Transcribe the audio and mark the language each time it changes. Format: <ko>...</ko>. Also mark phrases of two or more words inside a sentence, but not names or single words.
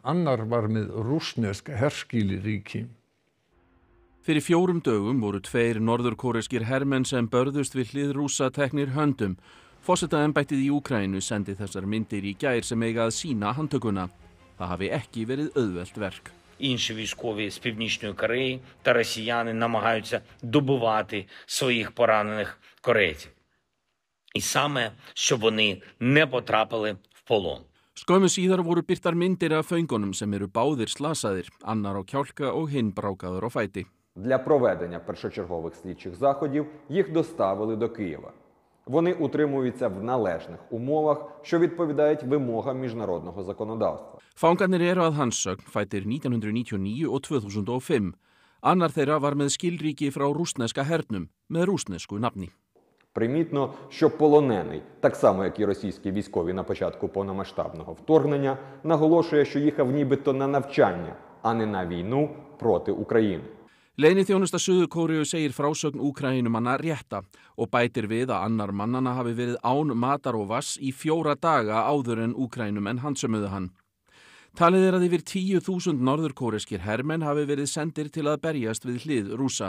<is>Annar var með rússnesk herskýliríki. Fyrir 4 dögum voru 2 norðurkóreskir hermenn sem börðust við hlið Rússa teknir höndum. Forsetaembættið í Úkraínu sendi þessar myndir í gær sem eiga að sýna handtökuna. Það hafi ekki verið auðvelt verk.</is> <uk>Інші військові з Північної Кореї та росіяни намагаються добивати своїх поранених корейців. І саме, щоб вони не потрапили в полон.</uk> <is>Skömmu síðar voru birtar myndir af föngunum sem eru báðir slasaðir, annar á kjálka og hinn brákaður á fæti.</is> <uk>Для проведення першочергових слідчих заходів їх доставили до Києва. Вони утримуються в належних умовах, що відповідають вимогам міжнародного законодавства.</uk> <is>Fangarnir eru að hans sögn fæddir 1999 og 2005. Annar þeirra var með skilríki frá rússneska hernum með rússnesku nafni.</is> <uk>Примітно, що полонений, так само як і російські військові на початку повномасштабного вторгнення, наголошує, що їхав нібито на навчання, а не на війну проти України.</uk> <is>Leyniþjónusta Suður-Kóreu segir frásögn Úkraínumanna rétta og bætir við að annar mannanna hafi verið án matar og vass í 4 daga áður en Úkraínumenn handsömuðu hann. Talið að yfir 10.000 norðurkóreskir hermenn hafi verið sendir til að berjast við hlið Rússa.</is>